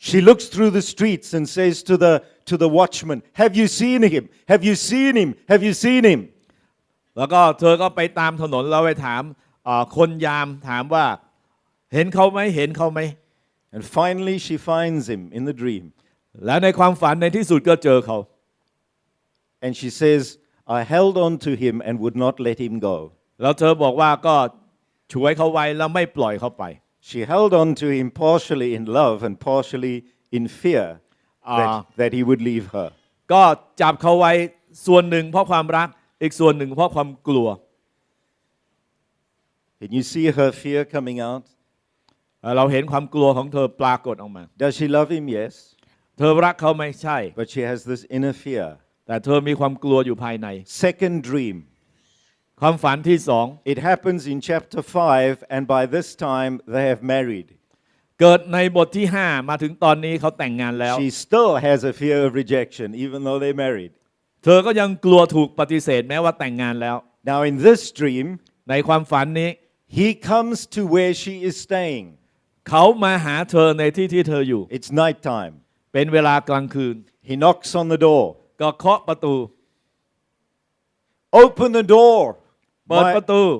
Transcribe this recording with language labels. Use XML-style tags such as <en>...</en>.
<en>She looks through the streets and says to the watchman Have you seen him Have you seen him Have you seen him</en> <th>แล้วก็เธอก็ไปตามถนนแล้วไปถามคนยามถามว่าเห็นเขาไหมเห็นเขาไหม</th> <en>And finally she finds him in the dream</en> <th>แล้วในความฝันในที่สุดก็เจอเขา</th> <en>And she says I held on to him and would not let him go</en> <th>แล้วเธอบอกว่าก็ช่วยเขาไว้แล้วไม่ปล่อยเขาไป</th> <en>She held on to him partially in love and partially in fear that he would leave her</en> <th>ก็จับเขาไว้ส่วนหนึ่งเพราะความรักอีกส่วนหนึ่งเพราะความกลัว</th> <en>Can you see her fear coming out</en> <th>เราเห็นความกลัวของเธอปรากฏออกมา</th> <en>Does she love him Yes</en> <th>เธอรักเขาไหมใช่</th> <en>But she has this inner fear</en> <th>แต่เธอมีความกลัวอยู่ภายใน</th> <en>Second dream</en> <th>ความฝันที่สอง</th> <en>It happens in chapter 5 and by this time they have married</en> <th>เกิดในบทที่5มาถึงตอนนี้เขาแต่งงานแล้ว</th> <en>She still has a fear of rejection even though they married</en> <th>เธอก็ยังกลัวถูกปฏิเสธแม้ว่าแต่งงานแล้ว</th> <en>Now in this dream</en> <th>ในความฝันนี้</th> <en>he comes to where she is staying</en> <th>เขามาหาเธอในที่ที่เธออยู่</th> <en>It's night time</en> <th>เป็นเวลากลางคืน</th> <en>He knocks on the door</en> <th>ก็เคาะประตู</th> <en>Open the door</en> <th>เปิดประตู</th>